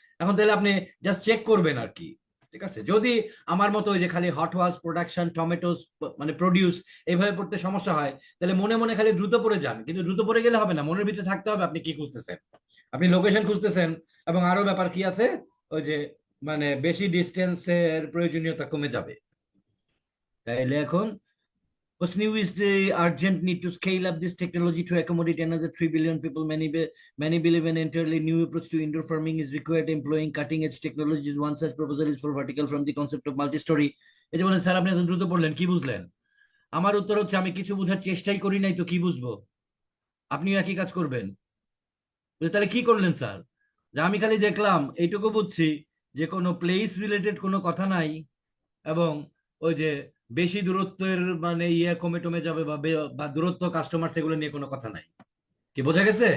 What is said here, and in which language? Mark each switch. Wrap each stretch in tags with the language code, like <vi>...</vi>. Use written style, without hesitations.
<bn>এখন তাহলে আপনি জাস্ট চেক করবেন আর কি, ঠিক আছে? যদি আমার মতো ওই যে খালি হট ওয়াশ, প্রোডাকশন, টমেটোস, মানে প্রডিউস এইভাবে পড়তে সমস্যা হয়, তাহলে মনে মনে খালি দ্রুত পড়ে যান। কিন্তু দ্রুত পড়ে গেলে হবে না, মনের ভিতরে থাকতে হবে আপনি কি খুঁজতেছেন। আপনি লোকেশন খুঁজতেছেন, এবং আরো ব্যাপার কি আছে, ওই যে মানে বেশি ডিস্টেন্সের প্রয়োজনীয়তা কমে যাবে। তাইলে এখন</bn> <en>what's new is the urgent need to scale up this technology to accommodate another 3 billion people. Many believe an entirely new approach to indoor farming is required, employing cutting edge technologies. One such proposal is for vertical from the concept of multi-story.</en> <bn>এই যে বলেন sir আপনি এত দ্রুত পড়লেন, কি বুঝলেন? আমার উত্তর হচ্ছে আমি কিছু বোঝার চেষ্টাই করি নাই তো কি বুঝবো? আপনিও একই কাজ করবেন। তাহলে কি করলেন স্যার? যে আমি খালি দেখলাম এইটুকু বুঝছি যে কোনো প্লেস রিলেটেড কোনো কথা নাই, এবং ওই যে বেশি দূরত্বের মানে ইয়ে কমে টমে যাবে বা দূরত্ব কাস্টমার সেগুলো নিয়ে কোনো কথা নাই। কি বোঝা গেছে?</bn>